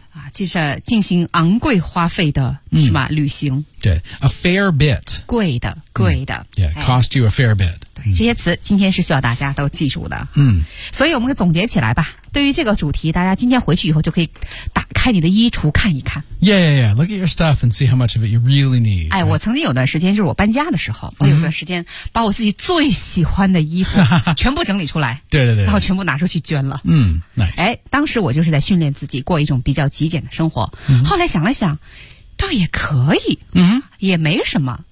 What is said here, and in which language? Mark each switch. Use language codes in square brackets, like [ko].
[zh] 啊记得进行昂贵花费的是吧、旅行。 [en] 对 ,a fair bit. [zh] 贵的。 [en] Yeah,cost you a fair bit. [zh] 这些词今天是需要大家都记住的。嗯。所以我们总结起来吧。对于这个主题，大家今天回去以后就可以打开你的衣橱看一看。 [en] Yeah. Look at your stuff and see how much of it you really need. [zh] 哎，我曾经有段时间，就是我搬家的时候，我有段时间把我自己最喜欢的衣服全部整理出来。对对对。然后全部拿出去捐了。 [en] Nice. [zh] 哎，当时我就是在训练自己过一种比较极简的生活。后来想了想，倒也可以。也没什么。